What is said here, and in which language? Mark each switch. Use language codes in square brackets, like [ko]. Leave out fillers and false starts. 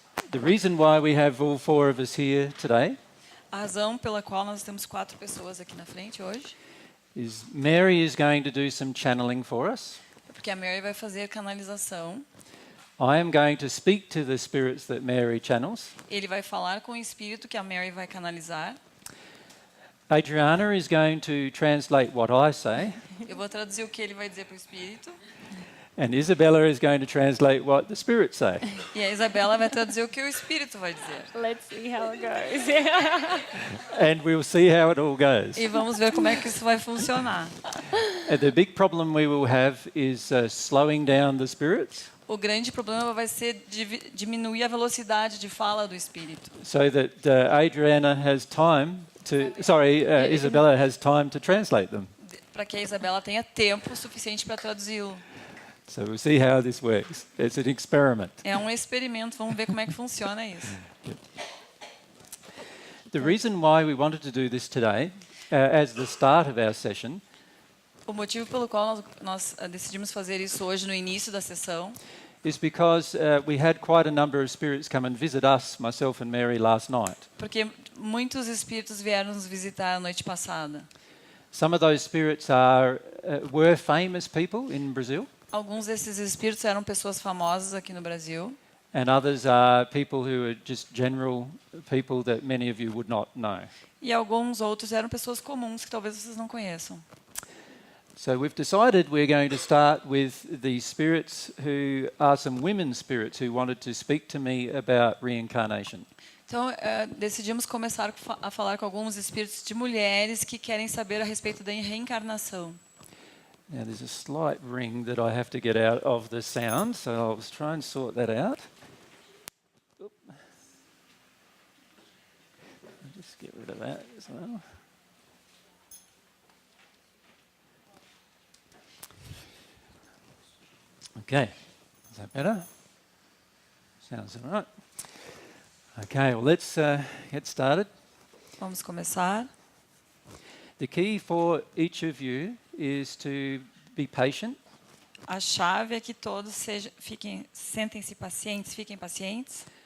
[en] The reason why we have all four of us here today [pt] A razão pela qual nós temos 4 pessoas aqui na frente hoje [en] is Mary is going to do some channeling for us. [pt] é porque a Mary vai fazer canalização. [en] I am going to speak to the spirits that Mary channels. [pt] Ele vai falar com o espírito que a Mary vai canalizar. [en] Adriana is going to translate what I say. [pt] Eu vou traduzir o que ele vai dizer para o espírito. [en] And Isabella is going to translate what the spirits say. [pt] E a Isabela vai traduzir o que o espírito vai dizer. [en] Let's see how it goes. And we'll see how it all goes. [pt] E vamos ver como é que isso vai funcionar. [en] The big problem we will have is slowing down the spirits [pt] O grande problema vai ser diminuir a velocidade de fala do espírito. [en] so that Adriana has time to, Isabella has time to translate them. [pt] Para que a Isabela tenha tempo suficiente para traduzi-lo. [en] So we'll see how this works. It's an experiment. [pt] É um experimento, vamos ver como é que funciona isso. [en] The reason why we wanted to do this today, as the start of our session, [pt] O motivo pelo qual nós decidimos fazer isso hoje no início da sessão [en] is because we had quite a number of spirits come and visit us, myself and Mary, last night. [pt] porque muitos espíritos vieram nos visitar a noite passada. [en] Some of those spirits were famous people in Brazil, [pt] Alguns desses espíritos eram pessoas famosas aqui no Brasil [en] and others are people who are just general people that many of you would not know. [pt] e alguns outros eram pessoas comuns que talvez vocês não conheçam. [en] So we've decided we're going to start with the spirits who are some women spirits who wanted to speak to me about reincarnation. [pt] Então, decidimos começar a falar com alguns espíritos de mulheres que querem saber a respeito da reencarnação. [en] Now there's a slight ring that I have to get out of the sound, so I'll try and sort that out. Oop. I'll just get rid of that as well. Okay, is that better? Sounds all right. Okay, well let's get started. [pt] Vamos começar. [en] The key for each of you is to be patient [pt] A chave é que todos sentem-se pacientes, fiquem pacientes.